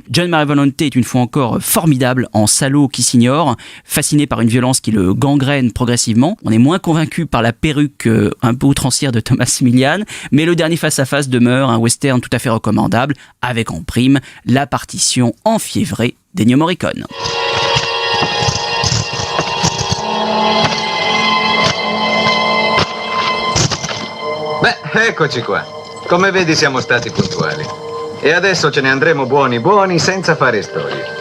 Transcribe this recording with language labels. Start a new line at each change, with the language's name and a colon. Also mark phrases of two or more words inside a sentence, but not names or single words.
French: Gian Maria Volonte est une fois encore formidable en salaud qui s'ignore, fasciné par une violence qui le gangrène progressivement. On est moins convaincu par la perruque un peu outrancière de Thomas Melian, mais le dernier face-à-face demeure un western tout à fait recommandable, avec en prime la partition enfiévrée d'Ennio Morricone.
Italian: Beh, eccoci qua. Come vedi siamo stati puntuali. E adesso ce ne andremo buoni buoni senza fare storie.